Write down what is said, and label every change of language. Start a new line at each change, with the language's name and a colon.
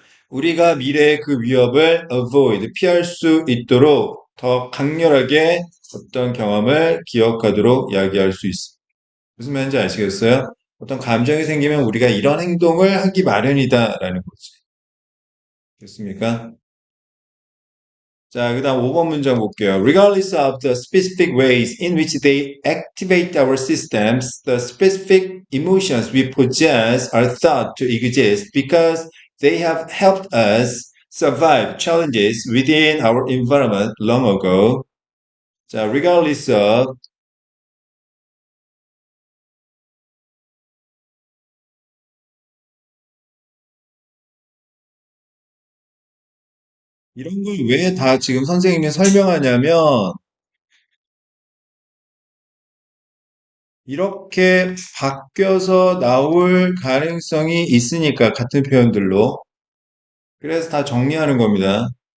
Korean: 우리가 미래의 그 위협을 avoid, 피할 수 있도록 더 강렬하게 어떤 경험을 기억하도록 야기할 수 있습니다. 무슨 말인지 아시겠어요? 어떤 감정이 생기면 우리가 이런 행동을 하기 마련이다라는 거지. 됐습니까? 자, 그 다음 5번 문장 볼게요.
English: Regardless of the specific ways in which they activate our systems, the specific emotions we possess are thought to exist because they have helped us survive challenges within our environment long ago.
Korean: 자, regardless of 이런 걸 왜 다 지금 선생님이 설명하냐면 이렇게 바뀌어서 나올 가능성이 있으니까 같은 표현들로 그래서 다 정리하는 겁니다.